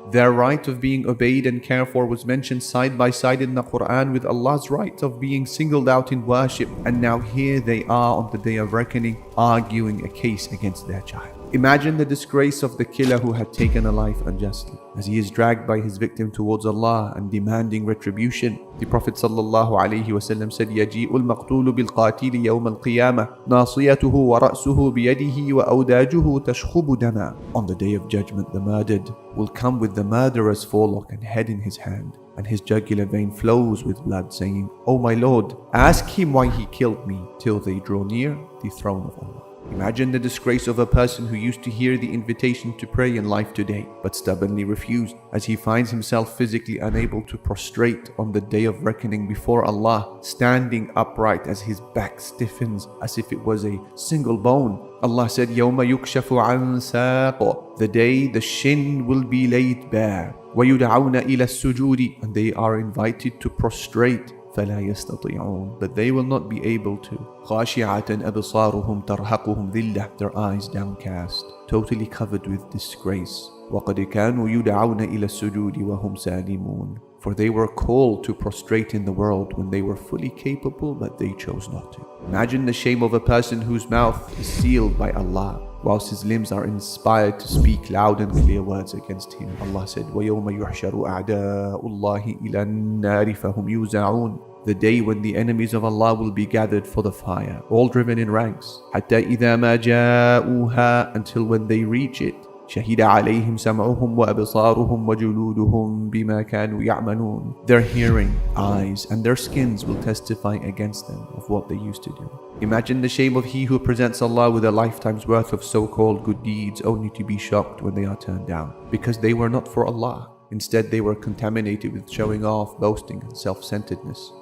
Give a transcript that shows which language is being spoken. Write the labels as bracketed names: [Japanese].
[English] Their right of being obeyed and cared for was mentioned side by side in the Quran with Allah's right of being singled out in worship. And now here they are on the day of reckoning, arguing a case against their child. Imagine the disgrace of the killer who had taken a life unjustly, as he is dragged by his victim towards Allah and demanding retribution. The Prophet ﷺ said, [Arabic] يَجِيءُ الْمَقْتُولُ بِالْقَاتِلِ يَوْمَ الْقِيَامَةِ نَاصِيَتُهُ وَرَأْسُهُ بِيَدِهِ وَأَوْدَاجُهُ تَشْخُبُ دَمًا. [English] On the day of judgment, the murdered will come with the murderer's forelock and head in his hand, and his jugular vein flows with blood, saying, O my Lord, ask him why he killed me, till they draw near the throne of Allah. Imagine the disgrace of a person who used to hear the invitation to pray in life today, but stubbornly refused, as he finds himself physically unable to prostrate on the day of reckoning before Allah, standing upright as his back stiffens as if it was a single bone. Allah said, [Arabic] يَوْمَ يُكْشَفُ عَنْ سَاقٍ. [English] The day the shin will be laid bare. [Arabic] وَيُدْعَوْنَ إِلَى السُّجُودِ. [English] And they are invited to prostrate. [Arabic] فَلَا يَسْتَطِيعُونَ. [English] But they will not be able to. [Arabic] خَاشِعَةً أَبْصَارُهُمْ تَرْهَقُهُمْ ذِلَّةٌ. [English] Their eyes downcast, totally covered with disgrace. [Arabic] وَقَدْ كَانُوا يُدْعَوْنَ إِلَى السُّجُودِ وَهُمْ سَالِمُونَ. [English] For they were called to prostrate in the world when they were fully capable, but they chose not to. Imagine the shame of a person whose mouth is sealed by Allah, whilst his limbs are inspired to speak loud and clear words against him. Allah said, [Arabic] وَيَوْمَ يُحْشَرُ أَعْدَاءُ اللَّهِ إِلَى النَّارِ فَهُمْ يُوزَعُونَ. [English] The day when the enemies of Allah will be gathered for the fire, all driven in ranks. [Arabic] حَتَّى إِذَا مَا جَاءُوهَا. [English] Until when they reach it, [Arabic] شهد عليهم سمعهم وأبصارهم وجلودهم بما كانوا يعملون. [English] Their hearing, eyes, and their skins will testify against them of what they used to do. Imagine the shame of he who presents Allah with a lifetime's worth of so-called good deeds only to be shocked when they are turned down, because they were not for Allah. Instead, they were contaminated with showing off, boasting, and self-centeredness.